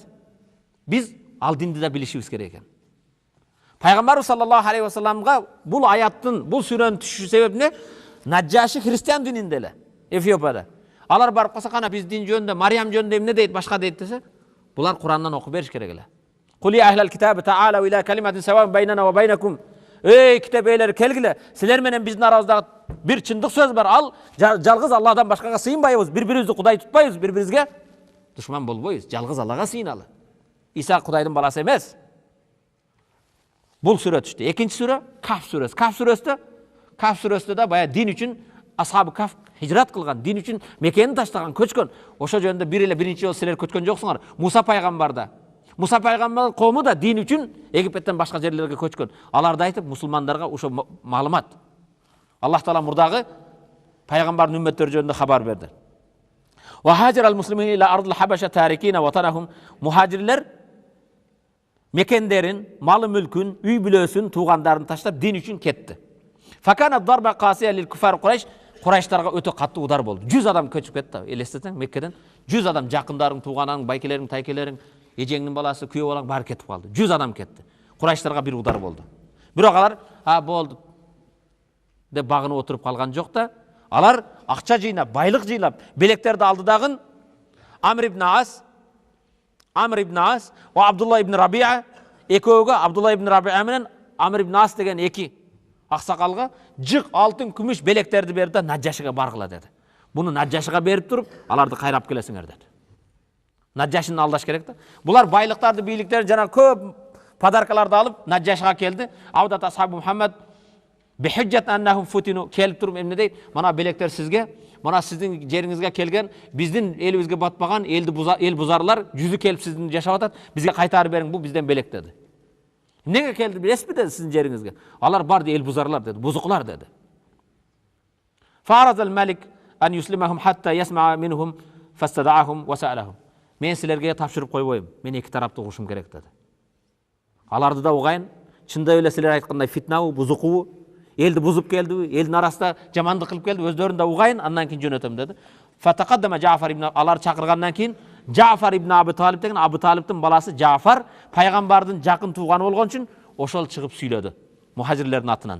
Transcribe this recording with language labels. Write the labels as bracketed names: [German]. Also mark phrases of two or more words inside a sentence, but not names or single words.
[Kyrgyz] Биз ал динди да билишибиз керек экен. Пайгамбар [Arabic] صلى الله عليه وسلم [Kyrgyz] бул аяттын, бул сүрөнүн түшүү себеби эмне? Наджаши христиан дининде эле, Эфиопияда. Алар барып калса, кана биз дин жөнүндө, Мариям жөнүндө эмне дейт, башка дейт десе, булар Курандан окуп бериш керек эле. [Arabic] قل أهل الكتاب تعالوا إلى كلمة سواء بيننا وبينكم. [Kyrgyz] Эй китап эйлери, келгиле, силер менен биздин арабыздагы бир чындык сөз бар. Ал жалгыз Алладан башкага сыйынбайбыз, бири-бирибизди Кудай тутпайбыз, бири-бирибизге душман болбойбуз. Жалгыз Аллага сыйыналы. Иса Кудайдын баласы эмес. Бул сүрө түштү. Экинчи сүрө Каф сүрөсү. Каф сүрөсүндө да бая дин үчүн асхабы Каф хижрат кылган, дин үчүн Меккени таштаган, көчкөн. Ошо жөнүндө биринчи жолу силер көчкөн жоксуңар. Муса пайгамбарда. Муса пайгамбардын коому да дин үчүн Египеттен башка жерлерге көчкөн. Аларды айтып мусулмандарга ошо маалымат. Аллах таала мурдагы пайгамбардын үммөттөрү жөнүндө кабар берди. [Arabic] وهاجر المسلمون إلى أرض الحبشة تاركين وطنهم. [Kyrgyz] Мухажирлер мекендерин, малы мүлкүн, үй бүлөсүн, туугандарын таштап дин үчүн кетти. [Arabic] فكانت ضربة قاسية للكفار قريش. [Kyrgyz] Курайштарга өтө катуу удар болду. 100 адам көчүп кетти. Элестетсең, Меккеден 100 адам, жакындарың, тууганаң, байкелериң, тайкелериң, эжеңдин баласы, күйөө балаң баары кетип калды. 100 адам кетти. Курайштарга бир удар болду. Бирок алар, болду деп багынып отуруп калган жок да, алар акча жыйнап, байлык жыйнап, белектерди алды дагы Амр ибн Ас ва Абдулла ибн Рабиа экөөгө, Абдулла ибн Рабиа менен Амр ибн Ас деген эки аксакалга жык, алтын, күмүш белектерди берди, Наджашига баргыла деди. Буну Наджашига берип туруп, аларды кайрап келесиңер деди. Наджашини алдаш керек да. Булар байлыктарды, бийликтерди, жана көп подаркаларды алып Наджашига келди. [Arabic] عودة أصحاب محمد بحجة أنهم فتنوا [Kyrgyz] келип туруп эмне дейт? Мана белектер сизге, мана сиздин жериңизге келген, биздин элибизге батпаган эл бузарлар жүзү келип сиздин жашап атат, бизге кайтарып бериң, бул бизден белек деди. Неге келди билесизби деди сиздин жериңизге? Алар барды эл бузарлар деди, бузуклар деди. [Arabic] فرفض الملك أن يسلمهم حتى يسمع منهم فاستدعاهم وسألهم. [Kyrgyz] Мен силерге тапшырып койбойм, мен эки тарапты угушум керек деди. Аларды да угайын, чындап эле силер айткандай фитнабы, бузукубу, элди бузуп келдиби, элдин арасында жамандык кылып келди, өздөрүн да угайын, андан кийин жөнөтөм деди. [Arabic] فتقدم جعفر بن, [Kyrgyz] алар чакыргандан кийин Джафар ибн Абу Талиб деген Абу Талибтин баласы Джафар пайгамбардын жакын тууганы болгон үчүн ошол чыгып сүйлөдү мухажирлердин атынан.